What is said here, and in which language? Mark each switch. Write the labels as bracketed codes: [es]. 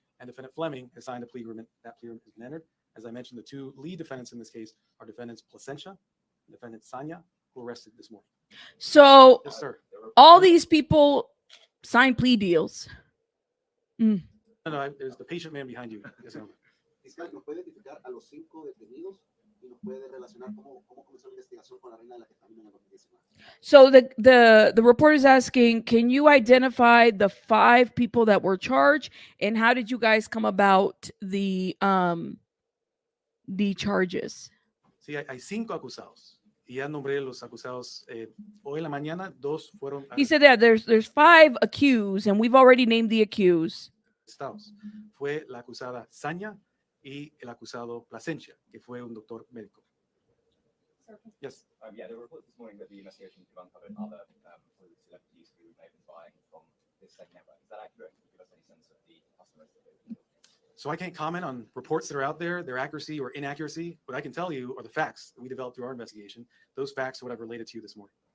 [en] And defendant Fleming has signed a plea agreement. That plea agreement has been entered. As I mentioned, the 2 lead defendants in this case are defendants Placentia and defendant Sanya, who were arrested this morning. So yes, sir. All these people sign plea deals. Mm. No, there's the patient man behind you. Yes, ma'am. [es] Fiscal, ¿nos puede identificar a los 5 detenidos y nos puede relacionar cómo comenzó la investigación con la reina de la ketamina en el 2019? [en] So the reporter is asking, can you identify the 5 people that were charged, and how did you guys come about the charges? [es] Sí, hay 5 acusados. Y ya nombré los acusados. Hoy en la mañana, 2 fueron [en] He said that there's 5 accused, and we've already named the accused. [es] arrestados. Fue la acusada Sanya y el acusado Plasencia, que fue un doctor médico. [en] Yes. Yeah, there were reports this morning that the investigation could uncover other celebrities who may have been buying from this same network. Is that accurate? Can you give us any sense of the customers that they've been? So I can't comment on reports that are out there, their accuracy or inaccuracy. What I can tell you are the facts that we developed through our investigation. Those facts are what I've related to you this morning.